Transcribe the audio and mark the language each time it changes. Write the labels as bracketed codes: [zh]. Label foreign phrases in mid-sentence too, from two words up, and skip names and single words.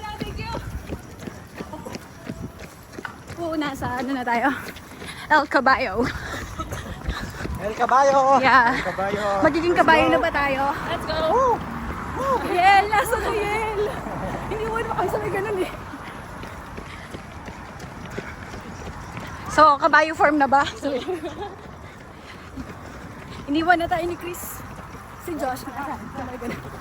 [tl] Oo, nasa ano na tayo? El Caballo. El Caballo! [en] Yeah. [tl] El Caballo! Magiging kabayo na ba tayo? [en] Let's go! [tl] Yel! Nasa ka, Yel! Hindi mo naman kami ganun eh. So, kabayo form na ba? So, iniwan na tayo ni Chris. Si Josh. Sabay ganun.